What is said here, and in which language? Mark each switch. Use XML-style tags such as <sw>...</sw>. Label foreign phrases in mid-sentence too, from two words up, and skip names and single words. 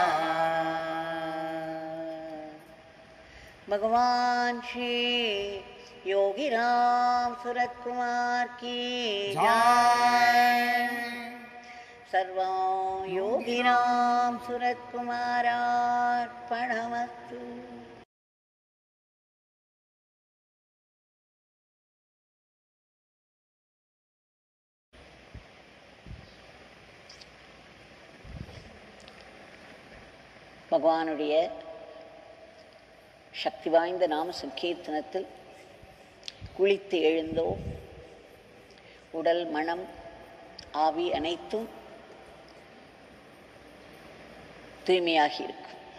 <hi>भगवान श्री योगीराम सूरतकुमार की जय।</hi> <sa>सर्वं योगीराम सूरतकुमारार्पणमस्तु।</sa> <ta>பகவானுடைய சக்தி வாய்ந்த நாம சங்கீர்த்தனத்தில் குளித்து எழுந்தோ உடல் மனம் ஆவி அனைத்தும் தூய்மையாகி இருக்கும்.</ta>